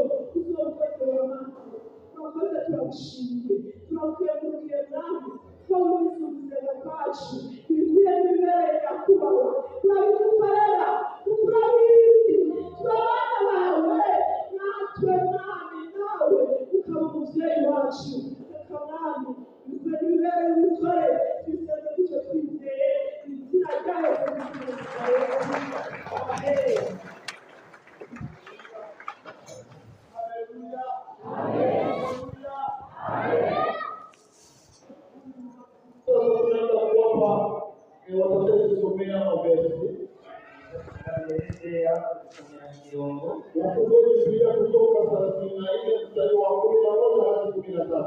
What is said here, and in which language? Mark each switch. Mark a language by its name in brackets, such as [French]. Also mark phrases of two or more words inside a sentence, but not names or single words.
[Rundi] uzokwegera turakoze turagushimiye turakuyemukiye mwami ko wisubizaga kwacu ibikwiye n'ibibereye nyakubahwa turabidukorera turabizi turabana bawe natwe mwami nawe ukaba umuvyeyi wacu reka mwami ibikwiye n'ibibereye ubikore twiseze gutyo twizeye izina rya Yesu Kristo amen. [Swahili] Watatezi kusomea mavesi wafungue Biblia kutoka 34 mstari wa 11 hadi 13.